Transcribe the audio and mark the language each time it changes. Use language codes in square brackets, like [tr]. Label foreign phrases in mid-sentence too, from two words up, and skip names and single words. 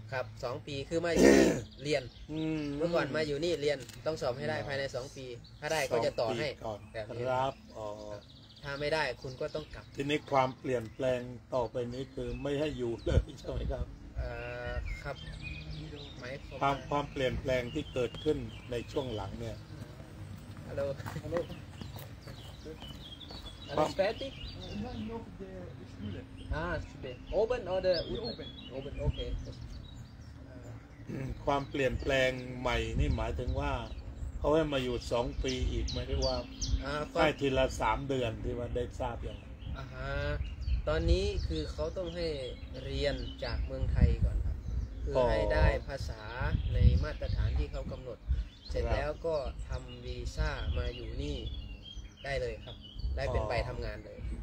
[th] ครับ2 ปีคือมาอยู่นี่เรียนเมื่อก่อนมาอยู่นี่เรียนต้องสอบให้ได้ภายใน2 ปีถ้าได้ก็จะต่อให้ ครับ ถ้าไม่ได้คุณก็ต้องกลับ ทีนี้ความเปลี่ยนแปลงต่อไปนี้คือไม่ให้อยู่เลยใช่ไหมครับ ครับ ความเปลี่ยนแปลงที่เกิดขึ้นในช่วงหลังเนี่ย [de] ฮัลโหล Alles fertig? Noch die Schule. Schule. Oben oder unten? Oben, okay. [th] ความเปลี่ยนแปลงใหม่นี่หมายถึงว่าเขาให้มาอยู่2 ปีอีกไหมหรือว่าให้ทีละ3 เดือนที่ว่าได้ทราบอย่าง ตอนนี้คือเขาต้องให้เรียนจากเมืองไทยก่อนครับคือให้ได้ภาษาในมาตรฐานที่เขากำหนดเสร็จแล้วก็ทำวีซ่ามาอยู่นี่ได้เลยครับได้เป็นใบทำงานเลย